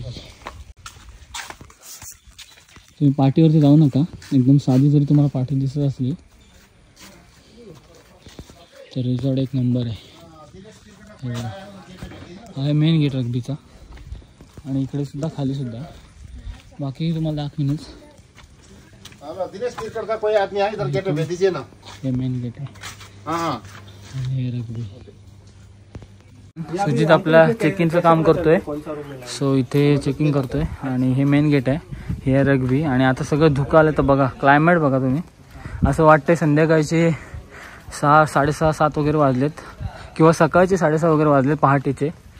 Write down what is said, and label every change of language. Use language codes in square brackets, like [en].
[mr] तुम्ही पार्टीवरती जाऊ नका, एकदम साधी जरी तुम्हाला पार्टी दिसत असली तर रिसॉर्ट एक नंबर आहे. हा आहे मेन गेट रग्बीचा. आणि इकडे सुद्धा खाली सुद्धा, बाकी तुम्हाला दाखवीनच. [hi] दिनेश तिरकड़ का कोई आदमी आए इधर गेट पे भेज दीजिए ना। ये मेन गेट है। हाँ [mr] आणि हे रग्बी. सुजित आपला चेकिंगचं काम करतोय. सो इथे चेकिंग करतोय आणि हे मेन गेट आहे. हे आहे रग्बी. आणि आता सगळं धुकं आलं तर बघा क्लायमेट बघा तुम्ही. असं वाटतंय संध्याकाळचे 6, 6:30, 7 वगैरे वाजलेत किंवा सकाळचे 6:30 वगैरे वाजलेत पहाटेचे.